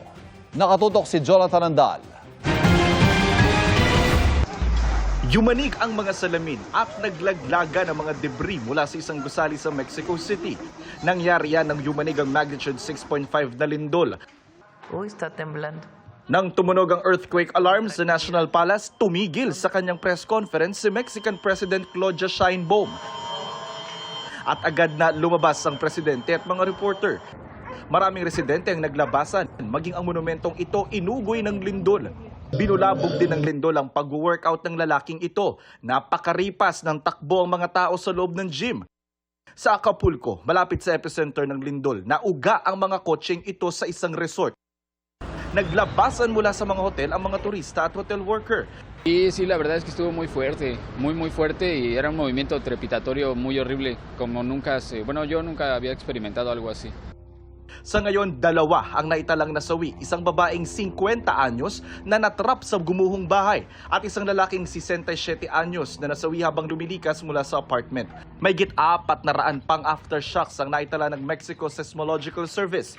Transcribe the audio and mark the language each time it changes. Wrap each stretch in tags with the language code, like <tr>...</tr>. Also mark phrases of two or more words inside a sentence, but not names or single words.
<tl>Nakatutok si Jonathan Andal. Yumanig ang mga salamin at naglaglaga ng mga debris mula sa isang gusali sa Mexico City. Nangyari yan nang yumanig ang magnitude 6.5 na lindol. Uy,</tl> <es>está temblando.</es> <tl>Nang tumunog ang</tl> <en>earthquake alarm</en> <tl>sa National Palace, tumigil sa kanyang</tl> <en>press conference</en> <tl>si</tl> <en>Mexican President</en> <tl>Claudia Sheinbaum. At agad na lumabas ang presidente at mga reporter. Maraming residente ang naglabasan, maging ang monumentong ito inugoy ng lindol. Binulabog din ng lindol ang pag-workout ng lalaking ito. Napakaripas ng takbo ang mga tao sa loob ng gym. Sa Acapulco, malapit sa epicenter ng lindol, nauga ang mga kotseng ito sa isang resort. Naglabasan mula sa mga hotel ang mga turista at</tl> <en>hotel worker.</en> <es>Y sí, la verdad es que estuvo muy fuerte y era un movimiento trepidatorio muy horrible, como yo nunca había experimentado algo así.</es> <tl>Sa ngayon, dalawa ang naitalang nasawi, isang babaeng 50 anyos na natrap sa gumuhong bahay at isang lalaking 67 anyos na nasawi habang lumilikas mula sa apartment. Mayigit 400 pang aftershocks ang naitala ng Mexico Seismological Service.</tl>